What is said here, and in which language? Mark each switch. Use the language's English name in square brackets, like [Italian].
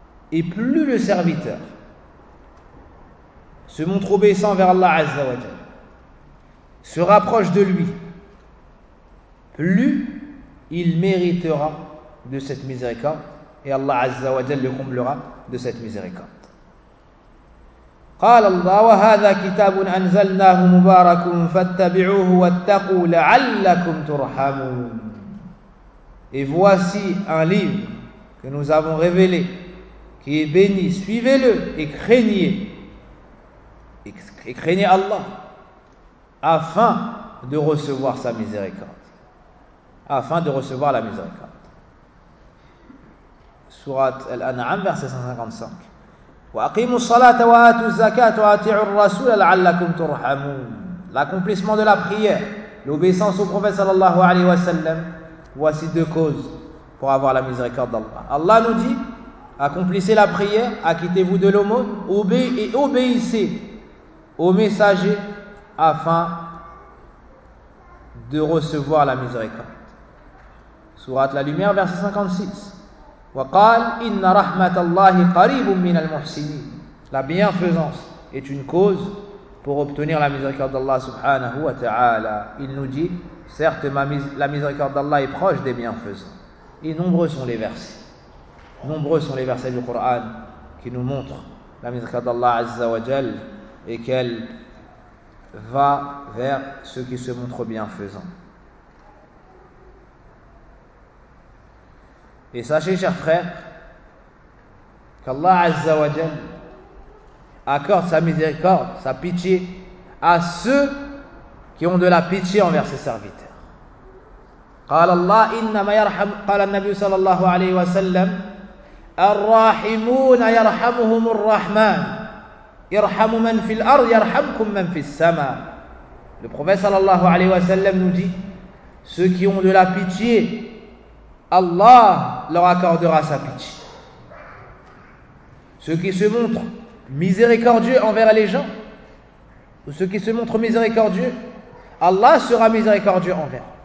[French] Et plus le serviteur se montre obéissant vers Allah Azza wa Jalla, se rapproche de lui, plus il méritera de cette miséricorde et Allah Azza wa Jalla le comblera de cette miséricorde. [Arabic] قال الله وهذا كتاب أنزلناه مبارك فاتبعوه واتقوا لعلكم ترحمون. [French] Et voici un livre que nous avons révélé qui est béni, suivez-le et craignez Allah afin de recevoir sa miséricorde, afin de recevoir la miséricorde. Sourate Al-An'am verset 155. [Arabic] وَأَقِيمُوا الصَّلَاةَ وَآتُوا الزَّكَاةَ وَأَطِيعُوا الرَّسُولَ لَعَلَّكُمْ تُرْحَمُونَ. [French] L'accomplissement de la prière, l'obéissance au prophète sallallahu alayhi wa sallam, voici deux causes pour avoir la miséricorde d'Allah. Allah nous dit, accomplissez la prière, acquittez-vous de l'aumône, obéissez au messager afin de recevoir la miséricorde. Sourate la lumière verset 56. [Arabic] وقال إن رحمة الله قريب من المحسنين. [French] La bienfaisance est une cause pour obtenir la miséricorde d'Allah subhanahu wa ta'ala. Il nous dit, certes, la miséricorde d'Allah est proche des bienfaisants. Et nombreux sont les versets. Nombreux sont les versets du Coran qui nous montrent la miséricorde d'Allah azza wa jal et qu'elle va vers ceux qui se montrent bienfaisants. Et sachez, chers frères, qu'Allah Azza wa Jal accorde sa miséricorde, sa pitié à ceux qui ont de la pitié envers ses serviteurs. [Arabic] قال الله إنما يرحم قال النبي صلى الله عليه وسلم الرحمون يرحمهم الرحمن ارحموا من في الأرض يرحمكم من في السماء. [French] Le prophète صلى الله عليه وسلم nous dit, ceux qui ont de la pitié, Allah leur accordera sa pitié. Ceux qui se montrent miséricordieux envers les gens, ou ceux qui se montrent miséricordieux, Allah sera miséricordieux envers.